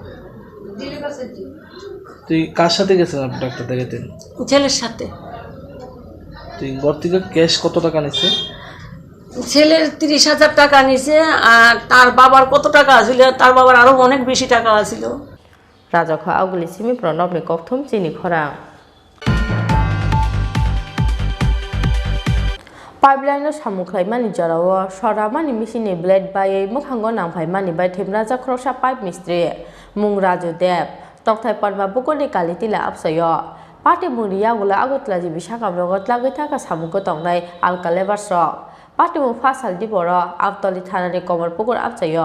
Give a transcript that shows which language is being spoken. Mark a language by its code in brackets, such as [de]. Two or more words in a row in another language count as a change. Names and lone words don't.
[bn] তুই কার সাথে গেছিলেন আপনি ডাক্তার দেখাতে? ছেলের সাথে। তুই ঘর থেকে ক্যাশ কত টাকা নিছে? ছেলের 30,000 টাকা নিছে আর তার বাবার কত টাকা আছিল তার বাবার আরো অনেক বেশি টাকা আছিল। [trp] রাজাখা আউগুলি সিমি প্রণবনি ককথম চিনি খরা पाइपलाइन सामुख्लाइमानि जराव सरामानि मिसिनि ब्लेड बायै मोखांगो नांफायमानि बाय थेमराजा ख्रसा पाइप मिस्ट्रि मुं राजु देब तक्थाय परमा बुकनि कालितिला आपसयो पाटे मुरिया गुला आगतला जिबि साकामरगत लागै थाका सामुखो तंनाय आलका लेबारस पाटे मु फासाल दिबर आबतलि थानानि कमरपुकुर आपसयो